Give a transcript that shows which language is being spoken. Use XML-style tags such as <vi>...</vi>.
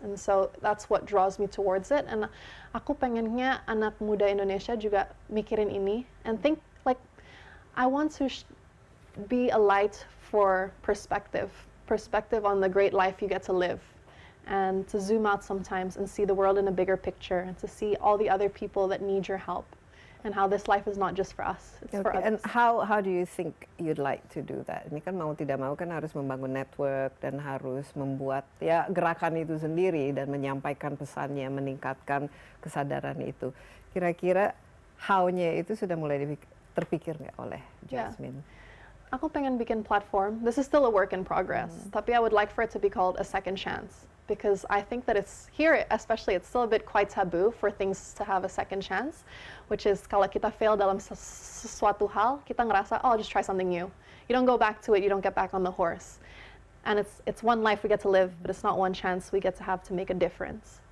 <en>And so that's what draws me towards it. And</en> <id>aku pengennya anak muda Indonesia juga mikirin ini</id> <en>and think like, I want to be a light for perspective on the great life you get to live, and to zoom out sometimes and see the world in a bigger picture, and to see all the other people that need your help, and how this life is not just for us, it's for And others. how do you think you'd like to do that?</en> <id>Ini kan mau tidak mau kan harus membangun network dan harus membuat ya gerakan itu sendiri dan menyampaikan pesannya, meningkatkan kesadaran itu. Kira-kira how-nya itu sudah mulai terpikir nggak oleh Jasmine? Aku pengen bikin platform.</id> <en>This is still a work in progress. Tapi I would like for it to be called a second chance, because I think that it's here, especially, it's still a bit quite taboo for things to have a second chance, which is</en> <id>kalau kita fail dalam sesuatu hal, kita ngerasa,</id> <en>oh, I'll just try something new. You don't go back to it, you don't get back on the horse. And it's one life we get to live, but it's not one chance we get to have to make a difference.</en>